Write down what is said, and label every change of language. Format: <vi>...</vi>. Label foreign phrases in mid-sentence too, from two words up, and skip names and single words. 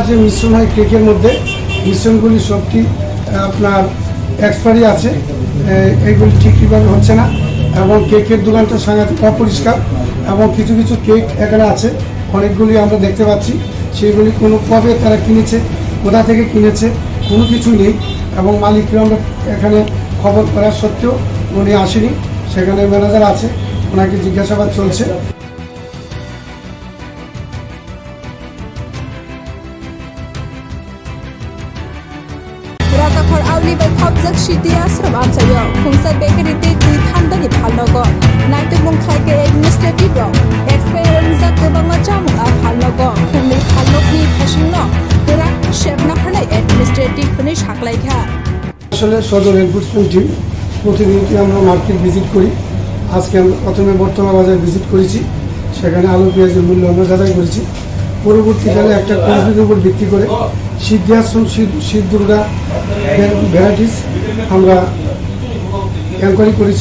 <bn>যে মিশ্রণ হয় কেকের মধ্যে, মিশ্রণগুলি সবটি আপনার এক্সপায়ারি আছে, এইগুলি ঠিকভাবে হচ্ছে না এবং কেকের দোকানটা সাংঘাতিক অপরিষ্কার এবং কিছু কিছু কেক এখানে আছে অনেকগুলি আমরা দেখতে পাচ্ছি, সেগুলি কোনো কবে তারা কিনেছে, কোথা থেকে কিনেছে কোনো কিছুই নেই এবং মালিককে আমরা এখানে খবর করা সত্ত্বেও উনি আসেনি। সেখানে ম্যানেজার আছে, ওনাকে জিজ্ঞাসাবাদ চলছে।</bn> <trp>राजाघर आवलिबाय खबजाक सिटी आश्रम आमसायो खुंसाय बेकारिते दुइ थान्दानि फालनगो नायतुमुं खायके एडमिनिस्ट्रेटिभ रं एक्सपायार जाक गोबाङा जामुंआ फालनगो खुंनै फालनगनि फासिंनो गोरा सेबना होनाय एडमिनिस्ट्रेटिवफोरनि साग्लायखा</trp> <bn>আসলে সদর</bn> <en>enforcement team</en> <bn>প্রতিনিয়তই আমরা</bn> <en>market visit</en> <bn>করি। আজকে আমরা প্রথমে বর্তলা বাজার ভিজিট করেছি, সেখানে আলু পেঁয়াজের মূল্য আমরা যাচাই করেছি। পরবর্তীকালে একটা কোম্পানির উপর ভিত্তি করে সিদ্ধাশ্রম শীত দুর্গা ভ্যারাইটিস আমরা এনকোয়ারি করেছি।</bn>